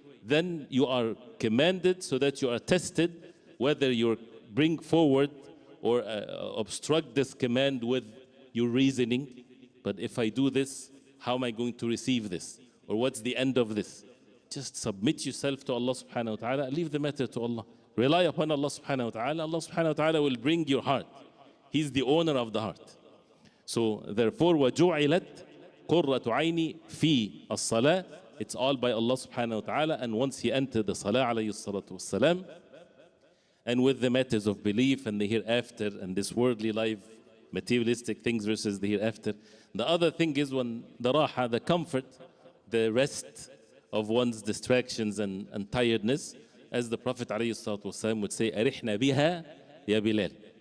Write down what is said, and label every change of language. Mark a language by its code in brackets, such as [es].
[en] Then you are commanded so that you are tested whether you bring forward or obstruct this command with your reasoning. But if I do this, how am I going to receive this? Or what's the end of this? Just submit yourself to Allah subhanahu wa ta'ala, leave the matter to Allah. Rely upon Allah subhanahu wa ta'ala. Allah subhanahu wa ta'ala will bring your heart. He's the owner of the heart. So therefore, [ar] وَجُعِلَتْ قُرَّةُ عَيْنِي فِي الصَّلَاةِ. [en] It's all by Allah subhanahu wa ta'ala. And once he entered the salah alayhi salatu wassalam, and with the matters of belief and the hereafter and this worldly life, materialistic things versus the hereafter. The other thing is when the raha, the comfort, the rest of one's distractions and tiredness, as the Prophet ﷺ would say, [ar] أَرِحْنَا بِهَا يَا بِلَالِ.